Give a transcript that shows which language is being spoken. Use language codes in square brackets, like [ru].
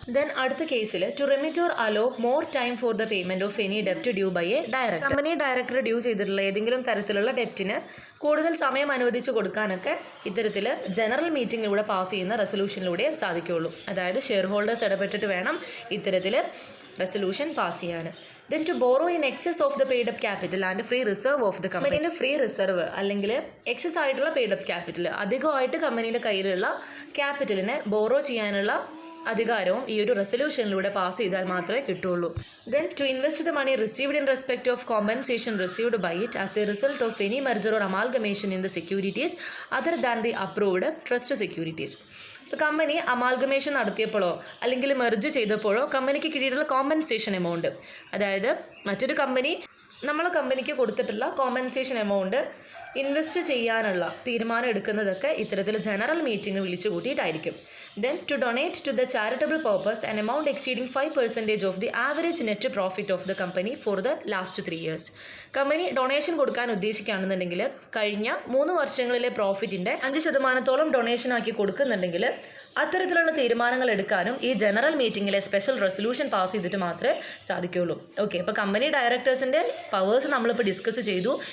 [en] then [ml] അടുത്ത കേസിൽ [en] To remit or hello more time for the payment of any ഡെപ്റ്റ് due by A director. [ml] Company director due ചെയ്തിട്ടുള്ള ഏതെങ്കിലും തരത്തിലുള്ള ഡെപ്റ്റിന് കൂടുതൽ സമയം അനുവദിച്ച് കൊടുക്കാനൊക്കെ ഇത്തരത്തിൽ ജനറൽ മീറ്റിങ്ങിലൂടെ പാസ് ചെയ്യുന്ന റെസൊല്യൂഷനിലൂടെ സാധിക്കുകയുള്ളൂ. അതായത് ഷെയർ ഹോൾഡേഴ്സ് ഇടപെട്ടിട്ട് വേണം ഇത്തരത്തിൽ റെസൊല്യൂഷൻ പാസ് ചെയ്യാൻ. [en] Then to borrow in excess of the paid up capital and free reserve of the company. [ml] കമ്പനീൻ്റെ free reserve അല്ലെങ്കിൽ എക്സസ് ആയിട്ടുള്ള പെയ്ഡ് അപ്പ് ക്യാപിറ്റൽ, അധികമായിട്ട് കമ്പനീൻ്റെ കയ്യിലുള്ള ക്യാപിറ്റലിനെ ബോറോ ചെയ്യാനുള്ള അധികാരവും ഈ ഒരു റെസൊല്യൂഷനിലൂടെ പാസ് ചെയ്താൽ മാത്രമേ കിട്ടുള്ളൂ. [en] Then to invest the money received in respect of compensation received by it as a result of any merger or amalgamation in the securities other than the approved trust securities. [ml] ഇപ്പോൾ company amalgamation നടത്തിയപ്പോഴോ അല്ലെങ്കിൽ merge ചെയ്തപ്പോഴോ കമ്പനിക്ക് കിട്ടിയിട്ടുള്ള compensation amount, അതായത് മറ്റൊരു company നമ്മളെ കമ്പനിക്ക് കൊടുത്തിട്ടുള്ള compensation amount invest ചെയ്യാനുള്ള തീരുമാനം എടുക്കുന്നതൊക്കെ ഇത്തരത്തിൽ ജനറൽ മീറ്റിംഗ് വിളിച്ചു കൂട്ടിയിട്ടായിരിക്കും. [en] Then to donate to the charitable purpose an amount exceeding 5% of the average net profit of the company for the last 3 years. [ml] Company donation കൊടുക്കാൻ ഉദ്ദേശിക്കുകയാണെന്നുണ്ടെങ്കിൽ കഴിഞ്ഞ 3 വർഷങ്ങളിലെ പ്രോഫിറ്റിൻ്റെ 5% ഡൊണേഷൻ ആക്കി കൊടുക്കുന്നുണ്ടെങ്കിൽ അത്തരത്തിലുള്ള തീരുമാനങ്ങൾ എടുക്കാനും ഈ ജനറൽ മീറ്റിങ്ങിലെ സ്പെഷ്യൽ റെസൊല്യൂഷൻ പാസ് ചെയ്തിട്ട് മാത്രമേ സാധിക്കുകയുള്ളൂ. ഓക്കെ, അപ്പോൾ കമ്പനി ഡയറക്ടേഴ്സിൻ്റെ പവേഴ്സ് നമ്മളിപ്പോൾ ഡിസ്കസ് ചെയ്തു.